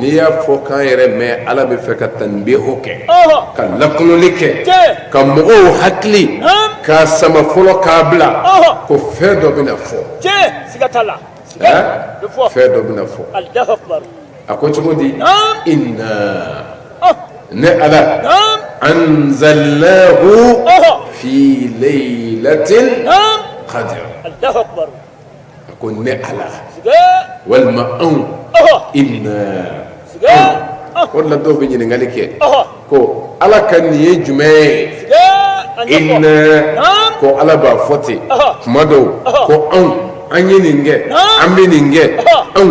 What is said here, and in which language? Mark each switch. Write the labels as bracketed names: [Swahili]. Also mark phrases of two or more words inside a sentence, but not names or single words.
[Bambara] n'i y'a fɔ k'an yɛrɛ mɛn ala bɛ fɛ ka tanbihu kɛ ka lakunoli kɛ tiɲɛ ka mɔgɔw hakili naam k'a sama fɔlɔ k'a bila ko fɛn dɔ bɛna fɔ tiɲɛ siga t'a la siga bɛ fɔ fɛn dɔ bɛna fɔ [Arabic] الله أكبر [Bambara] a ko cogo di naam inna ne ala naam [Arabic] أنزلناه في ليلة [Bambara] naam [Arabic] qadr الله أكبر [Bambara] a ko ne ala siga walima anw inna siga o de la dɔw bɛ ɲininkali kɛ ko ala ka nin ye jumɛn ye siga a ɲɛfɔ inna naam ko ala b'a fɔ ten tuma dɔw ko anw an ye nin kɛ an bɛ nin kɛ anw